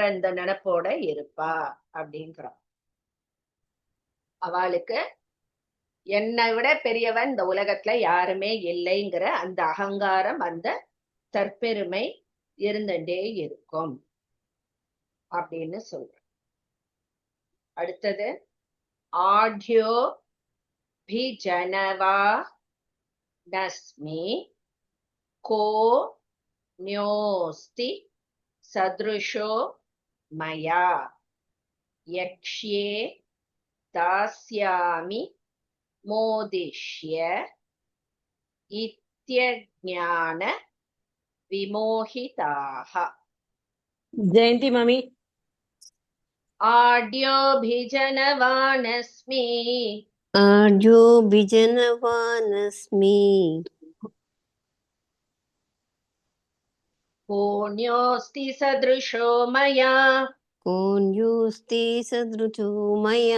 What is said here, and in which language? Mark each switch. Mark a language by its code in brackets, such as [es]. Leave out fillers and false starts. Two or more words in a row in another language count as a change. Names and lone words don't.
[ta] இந்த நினைப்போட இருப்பா அப்படிங்கிறான் அவளுக்கு என்னை விட பெரியவன் இந்த உலகத்துல யாருமே இல்லைங்கிற அந்த அகங்காரம் அந்த தற்பெருமை இருந்துட்டே இருக்கும் அப்படின்னு சொல்ற அடுத்தது [sa] आढ्यो भिजनवा नस्मि को न्योस्ति सदृशो मया यक्ष्ये दास्यामि मोदिष्य इत्यज्ञान विमोहिताः. [ta] ஜெயந்தி மாமி. [sa] आड्योभिजनवानस्मि आड्योभिजनवानस्मि कोऽन्योऽस्ति सदृशो मया कोऽन्योऽस्ति सदृशो मया